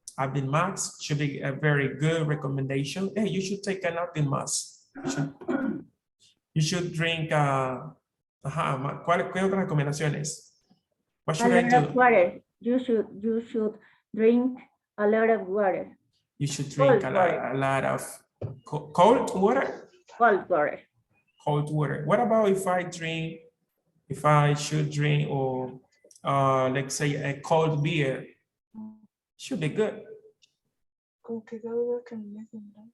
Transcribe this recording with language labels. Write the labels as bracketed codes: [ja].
[en] Advil Max should be a very good recommendation. Hey, you should take an Advil Max. You should drink. [es] ¿Cuáles otras recomendaciones? [en] What should I do? Water. You should drink a lot of water. You should drink a lot of cold water. Cold water. Cold water. What about if I should drink, or let's say a cold beer? Should be good. [es] Como que esa duda que me hacen.